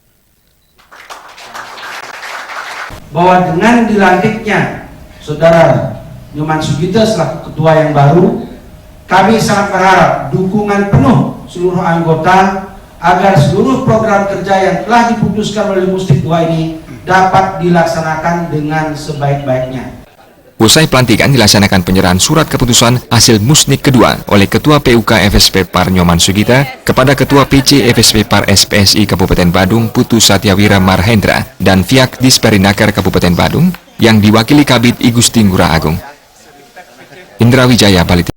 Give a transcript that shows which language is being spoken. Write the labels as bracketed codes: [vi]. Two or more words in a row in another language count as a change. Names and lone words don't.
[id] Bahwa dengan dilantiknya Saudara Nyoman Sugita selaku ketua yang baru, kami sangat berharap dukungan penuh seluruh anggota agar seluruh program kerja yang telah diputuskan oleh Mustik 2 ini dapat dilaksanakan dengan sebaik-baiknya. Usai pelantikan dilaksanakan penyerahan surat keputusan hasil musnik kedua oleh Ketua PUK FSP Par Nyoman Sugita kepada Ketua PC FSP Par SPSI Kabupaten Badung Putu Satya Wira Marhendra dan pihak Disperinaker Kabupaten Badung yang diwakili Kabid I Gusti Ngurah Agung. Indra Wijaya, Bali.